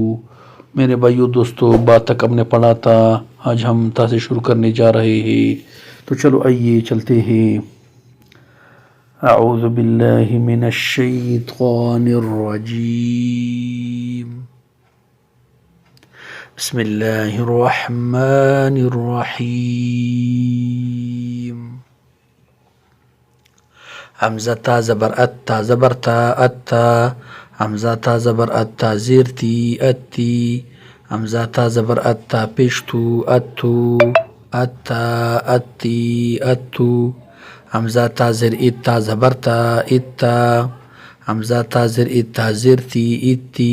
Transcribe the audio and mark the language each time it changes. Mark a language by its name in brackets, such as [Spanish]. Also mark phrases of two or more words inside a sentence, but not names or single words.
[Urdu] میرے بھائیو دوستو، بات تک ہم نے پڑھا تھا، آج ہم تا سے شروع کرنے جا رہے ہیں، تو چلو آئیے چلتے ہیں۔ [Arabic] اعوذ باللہ من الشیطان الرجیم، بسم اللہ الرحمن الرحیم۔ [Urdu] حمزہ تا زبر اتا زبر تا اتا، حمزہ تا زبر اتا زیر تی اتی، حمزہ تا زبر اتا پیشتو اتو اتا اتی اتو، حمزہ تا زر اتا زبر تا اتا، حمزہ تا زر اتا زیر تی اتی،